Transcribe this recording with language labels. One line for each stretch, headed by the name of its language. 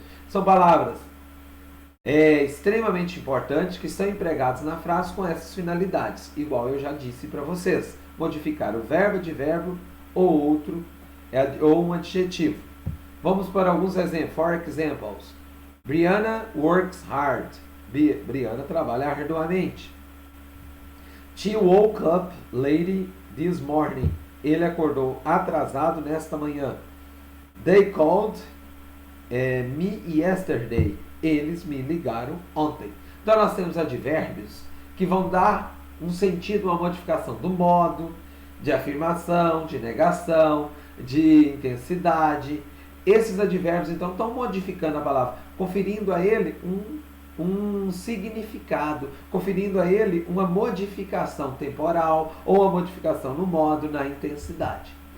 Portuguese: São palavras extremamente importantes que estão empregadas na frase com essas finalidades, igual eu já disse para vocês, modificar o verbo, advérbio ou outro, ou um adjetivo. Vamos para alguns exemplos.
English: For examples, Brianna works hard.
Portuguese: Brianna trabalha arduamente.
English: She woke up late this morning.
Portuguese: Ele acordou atrasado nesta manhã.
English: They called me yesterday.
Portuguese: Eles me ligaram ontem. Então nós temos advérbios que vão dar um sentido, uma modificação do modo, de afirmação, de negação, de intensidade. Esses advérbios então estão modificando a palavra, conferindo a ele um significado, conferindo a ele uma modificação temporal ou uma modificação no modo, na intensidade.